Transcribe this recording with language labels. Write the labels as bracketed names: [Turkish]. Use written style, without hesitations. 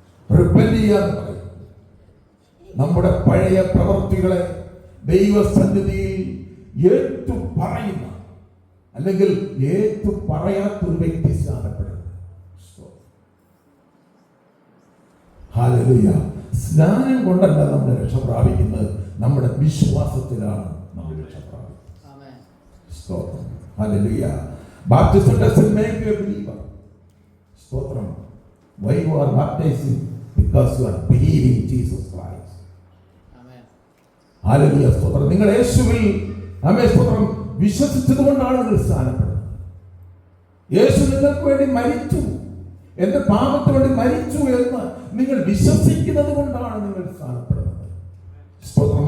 [Malayalam] Repent ചെയ്യാന്ന് പറയും. നമ്മുടെ പഴയ പ്രവൃത്തികളെ ദൈവസന്നിധിയിൽ ഏറ്റു പറയുന്ന, അല്ലെങ്കിൽ ഏറ്റു പറയാത്തൊരു വ്യക്തി സ്നാനപ്പെടുന്നത്. ഹല്ലേലൂയ. സ്നാനം കൊണ്ടല്ല നമ്മൾ രക്ഷ പ്രാപിക്കുന്നത്, നമ്മുടെ വിശ്വാസത്തിലാണ് നമ്മൾ രക്ഷ പ്രാപിക്കുന്നത്. സ്തോത്രം. Hallelujah. [English] Baptism doesn't make you a believer. സ്തോത്രം. Why you are baptizing? Because you are believing Jesus Christ. [Malayalam] Amen. Hallelujah സ്തോത്രം. നിങ്ങൾ യേശുവിൽ സ്തോത്രം വിശ്വസിച്ചതുകൊണ്ടാണ് നിങ്ങൾ സ്നാനപ്പെടുന്നത്. യേശു നിങ്ങൾക്ക് വേണ്ടി മരിച്ചു, എന്റെ പാപത്തിന് വേണ്ടി മരിച്ചു എന്ന് നിങ്ങൾ വിശ്വസിക്കുന്നത് കൊണ്ടാണ് നിങ്ങൾ സ്നാനപ്പെടുന്നത്. സ്തോത്രം.